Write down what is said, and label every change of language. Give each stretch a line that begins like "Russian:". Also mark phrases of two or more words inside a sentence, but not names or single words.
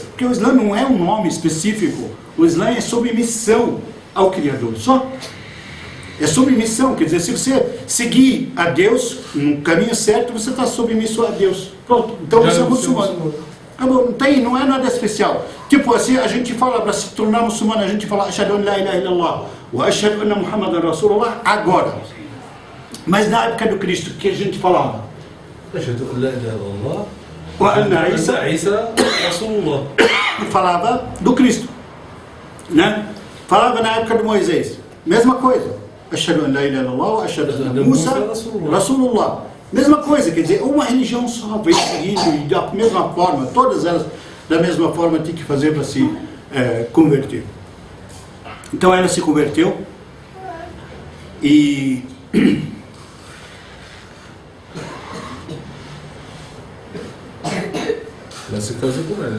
Portuguese: Porque o Islã não é um nome específico, o Islã é submissão ao Criador, só. É submissão, quer dizer, se você seguir a Deus no caminho certo, você está submisso a Deus. Pronto, então você é muçulmano. Acabou, não é nada especial. Tipo assim, a gente fala, para se tornar muçulmano, a gente fala
Arabic: أشهد أن لا إله إلا الله وأشهد أن محمدا رسول الله
Portuguese: agora. Mas na época do Cristo, o que a gente falava?
Arabic: أشهد أن لا إله إلا الله وأن عيسى رسول الله.
Portuguese: Falava do Cristo, né? Falava na época de Moisés, mesma coisa.
Arabic: أشهد أن لا إله إلا الله وأشهد أن موسى رسول الله.
Portuguese: Mesma coisa, quer dizer, uma religião só, vem seguindo e da mesma forma, todas elas da mesma forma tem que fazer para se converter. Então ela se converteu e Ela se casou com ela, né?